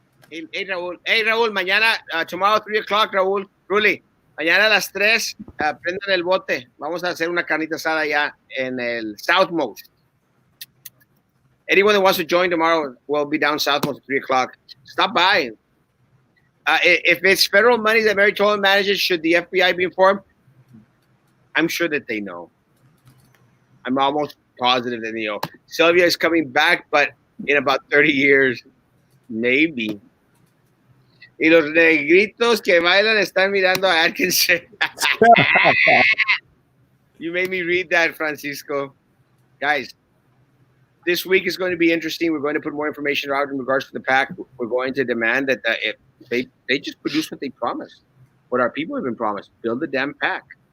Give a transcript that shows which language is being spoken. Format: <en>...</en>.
<es>Hey, Raúl, mañana,</es> <en>tomorrow 3 o'clock,</en> <es>Raúl, Ruli, mañana a las 3, prendan el bote. Vamos a hacer una carnita asada allá en el Southmost.</es> <en>Anyone that wants to join tomorrow will be down Southmost at 3 o'clock. Stop by. If it's federal money that Mary Tolman manages, should the FBI be informed? I'm sure that they know. I'm almost positive that they know. Sylvia is coming back, but in about 30 years, maybe.</en> <es>Y los negritos que bailan están mirando a Atkinson.</es> <en>You made me read that, Francisco. Guys, this week is going to be interesting. We're going to put more information out in regards to the PAC. We're going to demand that if they just produce what they promised, what our people have been promised. Build the damn PAC.</en>